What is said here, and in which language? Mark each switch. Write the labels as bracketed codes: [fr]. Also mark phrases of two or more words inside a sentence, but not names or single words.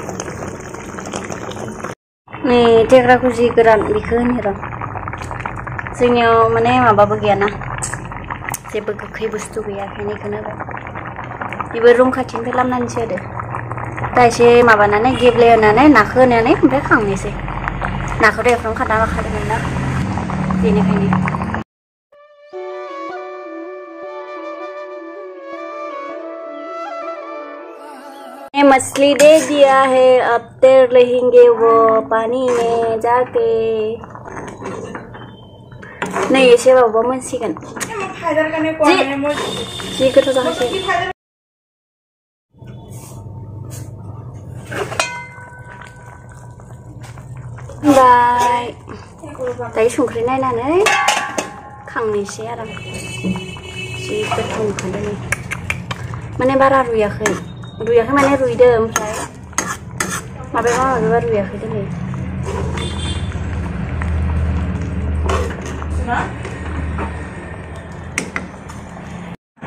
[brx] नै थेग्राखौ जि गोरान बेखौ होनो र' जोंनियाव माने माबाबो गैयाना जेबो गोखै बुस्थु गैया ओंखायनो बेखौनो होबाय बेबो रुम खाथिनिफ्राय लाबोनानैसो होदो दा एसे माबानानै गेब्लेहोनानै नाखौ होनानै ओमफ्राय खांनोसै नाखौथ' एवफ्राम खाना लाखादोंमोन ना बेनिखायनो [hi] मछली दे दिया है अब तैर रहेंगे वो पानी में जाके नहीं ऐसे [brx] बाबा मोनसिगोन जि गोथाव जाखासै बाय दायो संख्रि नायनानै खांनोसै आरो जि गोथाव नुखादों नै माने बारा रुयाखै माने रुइदो ओमफ्राय माबाया रुयाखै दिनै